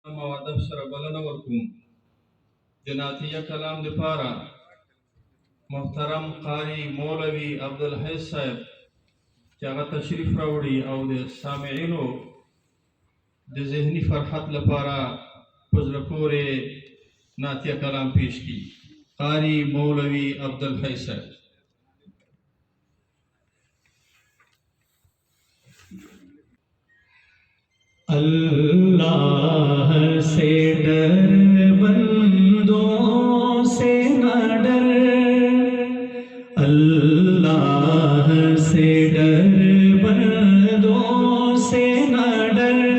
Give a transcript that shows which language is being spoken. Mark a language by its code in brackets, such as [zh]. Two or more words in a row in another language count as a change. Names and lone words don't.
[ps] او ادب سره بلنه ورکوم د نعتیه کلام لپاره محترم قاری مولوي عبدالحی صاحب چې هغه تشریف راوړي او د سامعینو د ذهني فرحت لپاره په زړه پورې نعتیه کلام پیش کړي. قاری مولوي عبدالحی صاحب. [ur] اللہ سے ڈر بندوں سے نہ ڈر، اللہ سے ڈر بندوں سے نہ ڈر،